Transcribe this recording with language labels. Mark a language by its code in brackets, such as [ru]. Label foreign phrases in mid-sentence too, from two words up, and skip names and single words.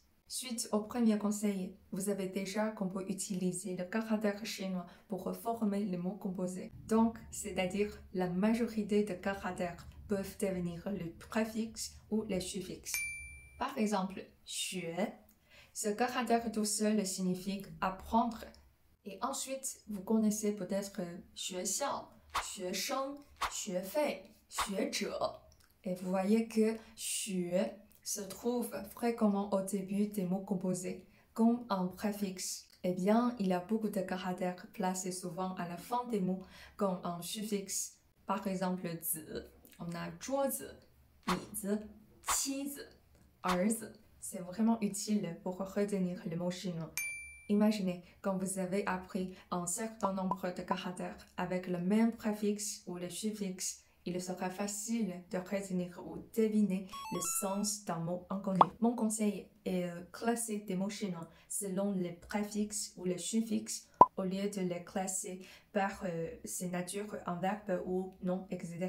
[fr] Suite au premier conseil, vous savez déjà qu'on peut utiliser le caractère chinois pour former les mots composés. Donc, c'est-à-dire la majorité de caractères peuvent devenir le préfixe ou les suffixes. Par exemple, 学, ce caractère tout seul signifie apprendre. Et ensuite, vous connaissez peut-être [zh] 学校, 学生, 学费, 学者. [fr] Et vous voyez que 学 se trouve fréquemment au début des mots composés, comme un préfixe. Eh bien, il y a beaucoup de caractères placés souvent à la fin des mots, comme un suffixe. Par exemple, 子, on a [zh] 桌子, 椅子, 妻子, 儿子. [fr] C'est vraiment utile pour retenir le mot chinois. Imaginez quand vous avez appris un certain nombre de caractères avec le même préfixe ou le suffixe, il sera facile de retenir ou deviner le sens d'un mot inconnu. Mon conseil est classer des mots chinois selon les préfixes ou les suffixes au lieu de les classer par ses natures, un verbe ou nom, etc.